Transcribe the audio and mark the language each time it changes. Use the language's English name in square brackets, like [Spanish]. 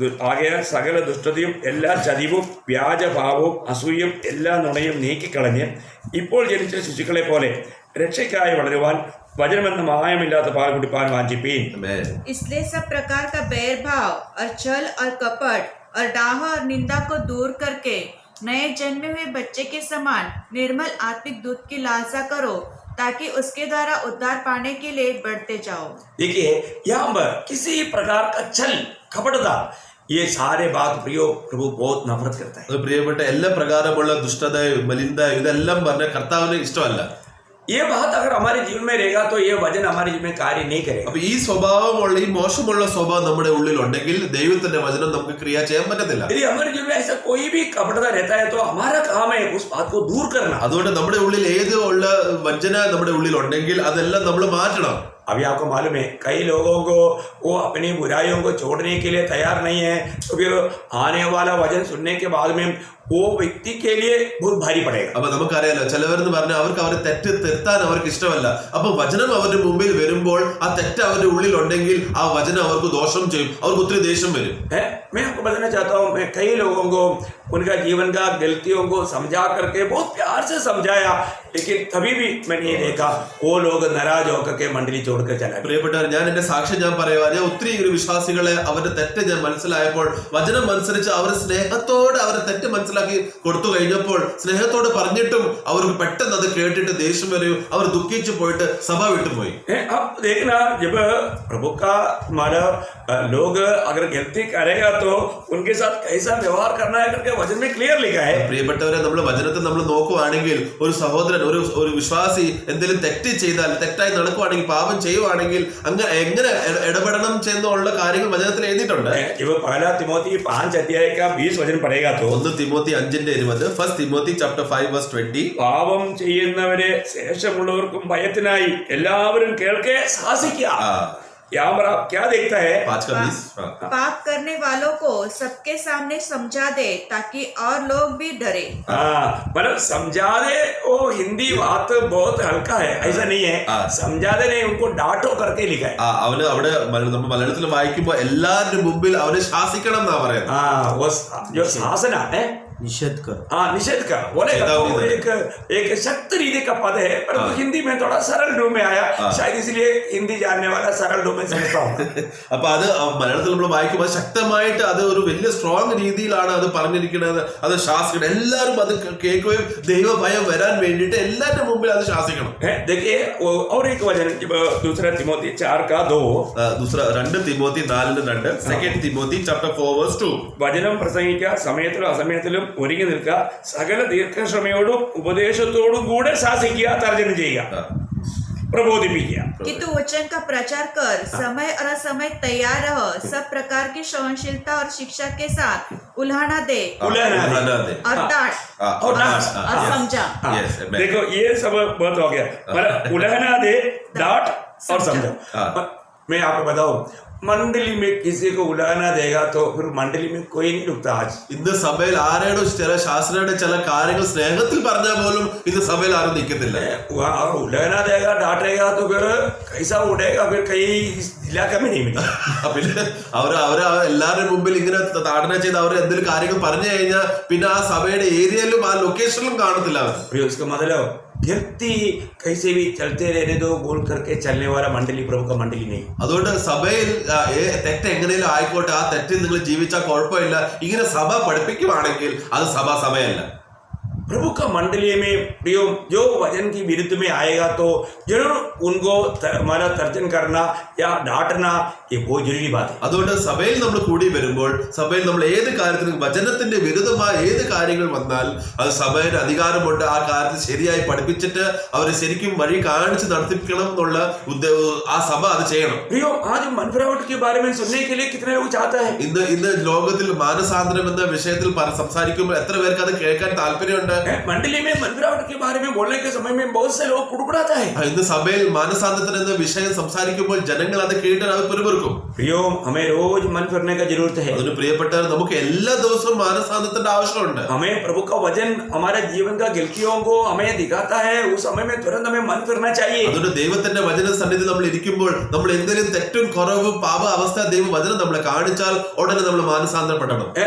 [Malayalam] ആകയാൽ സകല ദുഷ്ടതയും എല്ലാ ചതിവും വ്യാജഭാവവും അസൂയും എല്ലാ നുണയും നീക്കിക്കളഞ്ഞ് ഇപ്പോൾ ജനിച്ച ശിശുക്കളെ പോലെ രക്ഷയ്ക്കായി വളരുവാൻ വചനമെന്ന മായമില്ലാത്ത പാൽ കുടിപ്പാൻ വാഞ്ചിപ്പീൻ. [Hindi] इसलिए सब प्रकार का बैर भाव और छल और कपट और डाह और निंदा को दूर करके नए जन्मे हुए बच्चे के समान निर्मल आत्मिक दूध की लालसा करो, ताकि उसके द्वारा उद्धार पाने के लिए बढ़ते जाओ. देखिए यहाँ पर किसी प्रकार का छल कपटता, ये सारे बात प्रियो प्रभु बहुत नफरत करता है. [Malayalam] പ്രിയപ്പെട്ട എല്ലാ പ്രകാരമുള്ള ദുഷ്ടത മലിനത ഇതെല്ലാം പറഞ്ഞ കർത്താവിന് ഇഷ്ടമല്ല. [Hindi] ये बात अगर हमारे जीवन में रहेगा तो ये वचन हमारे जीवन में कार्य नहीं करेगा. [Malayalam] അപ്പൊ ഈ സ്വഭാവമുള്ള ഈ മോശമുള്ള സ്വഭാവം നമ്മുടെ ഉള്ളിൽ ഉണ്ടെങ്കിൽ ദൈവത്തിന്റെ വചനം നമുക്ക് ക്രിയ ചെയ്യാൻ പറ്റത്തില്ല. [Hindi] यदि हमारे जीवन में ऐसा कोई भी कपटता रहता है तो हमारा काम है उस बात को दूर करना. [Malayalam] അതുകൊണ്ട് നമ്മുടെ ഉള്ളിൽ ഏത് ഉള്ള വഞ്ചന നമ്മുടെ ഉള്ളിൽ ഉണ്ടെങ്കിൽ അതെല്ലാം നമ്മൾ മാറ്റണം. [Hindi] अभी आपको मालूम है कई लोगों को वो अपनी बुराइयों को छोड़ने के लिए तैयार नहीं है, तो फिर आने वाला वचन सुनने के बाद में वो व्यक्ति के लिए बहुत भारी पड़ेगा. [Malayalam] അപ്പൊ നമുക്കറിയാലോ ചിലവരെന്ന് പറഞ്ഞാൽ അവർക്ക് അവരെ തെറ്റ് തിരുത്താൻ അവർക്ക് ഇഷ്ടമല്ല. അപ്പൊ വചനം അവരുടെ മുമ്പിൽ വരുമ്പോൾ ആ തെറ്റ് അവരുടെ ഉള്ളിൽ ഉണ്ടെങ്കിൽ ആ വചനം അവർക്ക് ദോഷം ചെയ്യും, അവർക്ക് ഒത്തിരി ദേഷ്യം വരും. [Hindi] मैं आपको बताना चाहता हूँ, मैं कई लोगों को उनका जीवन का गलतियों को समझा करके बहुत प्यार से समझाया, लेकिन कभी भी मैंने ये देखा वो लोग नाराज होकर के मंडली छोड़कर चला. [Malayalam] പ്രിയപ്പെട്ടവർ, ഞാൻ എന്റെ സാക്ഷ്യം ഞാൻ പറയുക, ഞാൻ ഒത്തിരി വിശ്വാസികളെ അവരുടെ തെറ്റ് ഞാൻ മനസ്സിലായപ്പോൾ വചനം അനുസരിച്ച് അവർ സ്നേഹത്തോടെ അവരുടെ തെറ്റ് മനസ്സിലാക്കി കൊടുത്തു കഴിഞ്ഞപ്പോൾ സ്നേഹത്തോടെ പറഞ്ഞിട്ടും അവർക്ക് പെട്ടെന്ന് അത് കേട്ടിട്ട് ദേഷ്യം വരെയും അവർ ദുഃഖിച്ചു പോയിട്ട് സഭ വിട്ടുപോയി. [Hindi] अब देखना जब प्रभु का मतलब लोग अगर गलती करेगा तो उनके साथ कैसा व्यवहार करना है करके वचन में क्लियर लिखा है. [Malayalam] പ്രിയപ്പെട്ടവരെ, നമ്മൾ വചനത്തെ നമ്മൾ നോക്കുവാണെങ്കിൽ ഒരു സഹോദരൻ ഒരു വിശ്വാസി എന്തെങ്കിലും തെറ്റ് ചെയ്താൽ തെറ്റായി നടക്കുവാണെങ്കിൽ പാപം ചെയ്യുവാണെങ്കിൽ അങ്ങനെ എങ്ങനെ ഇടപെടണം എന്നുള്ള കാര്യങ്ങൾ വചനത്തിൽ എഴുതിയിട്ടുണ്ട്. [Hindi] जब पहला तिमोथी 5 अध्याय का 20 वचन पढ़ेगा तो [English] 1 Timothy 5:20, First Timothy chapter 5 verse 20. [Malayalam] പാപം ചെയ്യുന്നവരെ ശേഷമുള്ളവർക്കും ഭയത്തിനായി എല്ലാവരും കേൾക്കെ സാഹസിക്കുക. [Hindi] यहाँ पर आप क्या देखता है? 5 का 20. पाप करने वालों को सबके सामने समझा दे, ताकि और लोग भी डरे. मतलब समझा दे, वो हिंदी बात बहुत हल्का है, ऐसा नहीं है. समझा दे नहीं, उनको डांटो करके लिखा है. [Malayalam] അവന് അവിടെ നമ്മൾ മലയാളത്തിൽ വായിക്കുമ്പോൾ എല്ലാവരുടെ മുമ്പിൽ അവനെ ശാസിക്കണം എന്നാ പറയുന്നത്. [Hindi] वो जो शासन है निषेध कर। हाँ, निषेध कर बोलेगा तो एक सख्त रीति का पद है, परंतु हिंदी में थोड़ा सरल रूप में आया, शायद इसलिए हिंदी जानने वाला सरल रूप में समझता हूँ. [Malayalam] അപ്പൊ അത് മലയാളത്തിൽ നമ്മൾ വായിക്കുമ്പോൾ ശക്തമായിട്ട് അത് ഒരു വലിയ സ്ട്രോങ് രീതിയിലാണ് അത് പറഞ്ഞിരിക്കുന്നത്. അത് ശാസിക്കണം, എല്ലാവരും അത് കേൾക്കുകയും ദൈവഭയം വരാൻ വേണ്ടിയിട്ട് എല്ലാവരുടെ മുമ്പിൽ അത് ശാസിക്കണം. [Hindi] देखिए और एक वचन दूसरा तिमोथी 4:2 [Malayalam] 2 തിമോത്തി 4:2 2 തിമോത്തി chapter 4:2 വചനം പ്രസംഗിക്കുക, സമയത്തിലും അസമയത്തിലും ഒരുങ്ങി നിൽക്കുക, സകല ദീർഘക്ഷമയോടും ഉപദേശത്തോടും കൂടെ ശാസിക്കുക, തർജ്ജമ ചെയ്യുക, प्रबोधिपिക്കുക. [Hindi] कि तू वचन का प्रचार कर, समय और असमय तैयार रह, सब प्रकार की सहनशीलता और शिक्षा के साथ उल्हाना दे और डांट और समझा. देखो ये सब बहुत हो गया, मतलब उल्हाना दे, डांट और समझा. मैं आपको बताऊं, मंडली में किसी को उलाना देगा तो फिर मंडली में कोई नहीं रुकता. आज [Malayalam] ഇന്ന് സഭയിൽ ആരോടും ചില ശാസ്ത്രയുടെ ചില കാര്യങ്ങൾ സ്നേഹത്തിൽ പറഞ്ഞാൽ പോലും ഇന്ന് സഭയിൽ ആരും നിൽക്കത്തില്ല. [Hindi] उलाना देगा, डांटेगा तो फिर कैसा उड़ेगा, फिर कहीं इलाके में नहीं मिलेगा. [Malayalam] പിന്നെ അവര് എല്ലാവരുടെ മുമ്പിൽ ഇങ്ങനെ താടന ചെയ്ത് അവർ എന്തെങ്കിലും കാര്യങ്ങൾ പറഞ്ഞു കഴിഞ്ഞാൽ പിന്നെ ആ സഭയുടെ ഏരിയയിലും ആ ലൊക്കേഷനിലും കാണത്തില്ല അവർ. [Hindi] उसका मतलब गिरती कैसे भी चलते रहने दो बोल करके चलने वाला मंडली प्रभु का मंडली नहीं. [Malayalam] അതുകൊണ്ട് സഭയിൽ തെറ്റ് എങ്ങനെയും ആയിക്കോട്ടെ, ആ തെറ്റിൽ നിങ്ങൾ ജീവിച്ചാൽ കുഴപ്പമില്ല, ഇങ്ങനെ സഭ പഠിപ്പിക്കുവാണെങ്കിൽ അത് സഭയല്ല. [Hindi] प्रभु का मंडली में प्रियो जो वचन की विरुद्ध में आएगा तो जरूर उनको हमारा तर्जन करना या डांटना ये बहुत जरूरी बात है. [Malayalam] അതുകൊണ്ട് സഭയിൽ നമ്മൾ കൂടി വരുമ്പോൾ സഭയിൽ നമ്മൾ ഏത് കാര്യത്തിനും വചനത്തിന്റെ വിരുദ്ധമായ ഏത് കാര്യങ്ങൾ വന്നാൽ അത് സഭയുടെ അധികാരമുണ്ട് ആ കാര്യത്തിൽ ശരിയായി പഠിപ്പിച്ചിട്ട് അവരെ ശരിക്കും വഴി കാണിച്ച് നടത്തിപ്പിക്കണം എന്നുള്ള ആ സഭ അത് ചെയ്യണം. [Hindi] प्रियो आज मन फिरावट के बारे में सुनने के लिए कितने लोग चाहता है. [Malayalam] ഇന്ന് ലോകത്തിൽ മാനസാന്തരം എന്ന വിഷയത്തിൽ സംസാരിക്കുമ്പോൾ എത്ര പേർക്ക് അത് കേൾക്കാൻ താല്പര്യമുണ്ട്. [Hindi] मंडली में मन फिरावट के बारे में बोलने के समय में बहुत से लोग कुड़कुड़ाता है. [Malayalam] ഇന്ന് സഭയിൽ മാനസാന്തരം എന്ന വിഷയം സംസാരിക്കുമ്പോൾ ജനങ്ങൾ അത് കേട്ട് അത് പിറുപിറുക്കും. [Hindi] प्रियो हमें रोज मन फिरने का जरूरत है. [Malayalam] അതിന് പ്രിയപ്പെട്ടവർ നമുക്ക് എല്ലാ ദിവസവും മാനസാന്തരത്തിന്റെ ആവശ്യമുണ്ട്. [Hindi] हमें प्रभु का वचन हमारे जीवन का गलतियों को हमें दिखाता है, उस समय में तुरंत हमें मन फिरना चाहिए. [Malayalam] അതുകൊണ്ട് ദൈവത്തിന്റെ വചന സന്നിധി നമ്മൾ ഇരിക്കുമ്പോൾ നമ്മൾ എന്തെങ്കിലും തെറ്റും കുറവും പാപ അവസ്ഥ ദൈവവചനം നമ്മളെ കാണിച്ചാൽ ഉടനെ നമ്മൾ മാനസാന്തരപ്പെടണം.